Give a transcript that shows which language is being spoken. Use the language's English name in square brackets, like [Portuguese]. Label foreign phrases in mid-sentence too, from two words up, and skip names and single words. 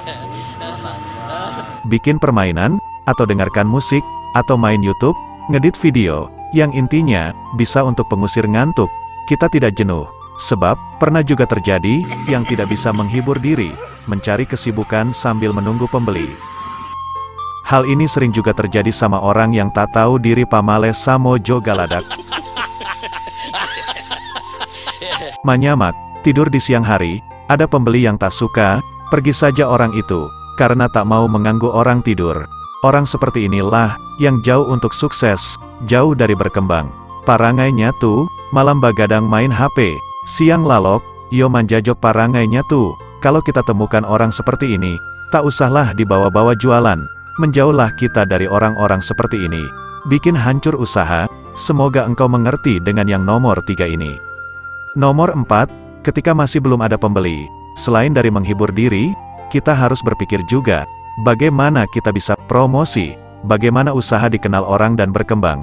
[Indonesian] bikin permainan, atau dengarkan musik, atau main YouTube, ngedit video, yang intinya, bisa untuk pengusir ngantuk, kita tidak jenuh. Sebab, pernah juga terjadi, yang tidak bisa menghibur diri, mencari kesibukan sambil menunggu pembeli. Hal ini sering juga terjadi sama orang yang tak tahu diri [Minangkabau] pamales samo jo galadak. [Indonesian] Manyamak, tidur di siang hari, ada pembeli yang tak suka, pergi saja orang itu, karena tak mau mengganggu orang tidur. Orang seperti inilah, yang jauh untuk sukses, jauh dari berkembang. [Minangkabau] Parangai nyatu, malam bagadang main HP, siang lalok, yo manjajok parangai nyatu. [Indonesian] Kalau kita temukan orang seperti ini, tak usahlah dibawa-bawa jualan, menjauhlah kita dari orang-orang seperti ini. Bikin hancur usaha, semoga engkau mengerti dengan yang nomor 3 ini. Nomor 4, ketika masih belum ada pembeli, selain dari menghibur diri, kita harus berpikir juga, bagaimana kita bisa promosi, bagaimana usaha dikenal orang dan berkembang.